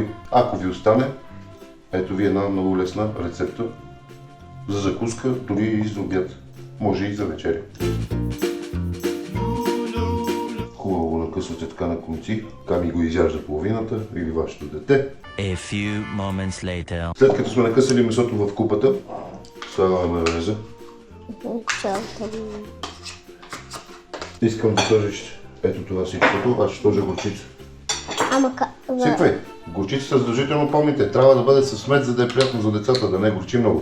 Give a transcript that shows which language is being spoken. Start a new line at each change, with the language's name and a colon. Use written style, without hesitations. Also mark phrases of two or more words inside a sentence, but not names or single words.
Bulgarian: Ако ви остане, ето ви една много лесна рецепта за закуска, дори и за обяд. Може и за вечеря. Хубаво го накъсвате така на конци. Ками го изяжда половината или вашето дете.
English: A few moments later.
Bulgarian: След като сме накъсали месото в купата, слагаме майонеза. Искам да сложиш ето това всичкото, аз ще сложа горчица. Ама Сипвай! Горчицата задължително помните, трябва да бъде със смет, за да е приятно за децата, да не горчи много.